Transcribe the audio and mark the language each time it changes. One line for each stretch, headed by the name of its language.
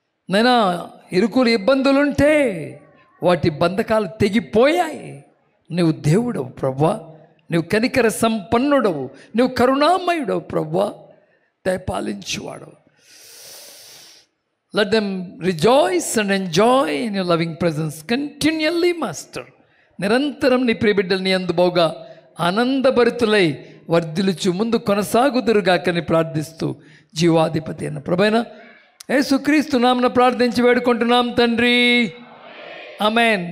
Telugu: నైనా ఇరుకులు ఇబ్బందులుంటే వాటి బంధకాలు తెగిపోయాయి. నువ్వు దేవుడవు ప్రభువా, నువ్వు కనికర సంపన్నుడవు, నువ్వు కరుణామయుడవు ప్రభువా, దయపాలించువాడు.
English: Let them rejoice and enjoy in your loving presence continually, Master.
Telugu: నిరంతరం నీ ప్రియ బిడ్డలు నీ యందు బహుగా ఆనందభరితులై వర్ధిల్లుచు ముందు కొనసాగుదురుగాకని ప్రార్థిస్తూ జీవాధిపతి అయిన ప్రభువైన యేసుక్రీస్తు నామమున ప్రార్థించి వేడుకుంటున్నాం తండ్రి. ఆమేన్.